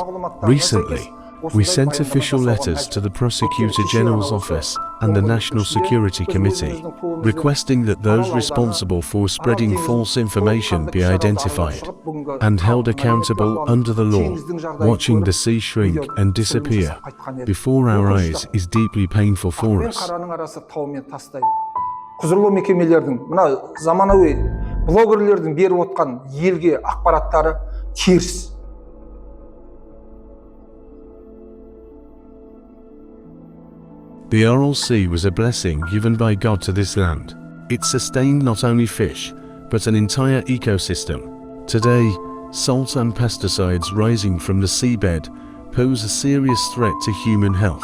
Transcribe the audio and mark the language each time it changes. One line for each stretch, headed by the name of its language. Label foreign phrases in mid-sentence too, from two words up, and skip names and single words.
English: Recently, we sent official letters to the Prosecutor General's office and the National Security Committee, requesting that those responsible for spreading false information be identified and held accountable under the law. Watching the sea shrink and disappear before our eyes is deeply painful for us.
Kazakh: Құзырлы мекемелердің, мына заманауи блогерлердің беріп отқан елге ақпараттары теріс.
English: The Aral Sea was a blessing given by God to this land. It sustained not only fish, but an entire ecosystem. Today, salt and pesticides rising from the seabed pose a serious threat to human health.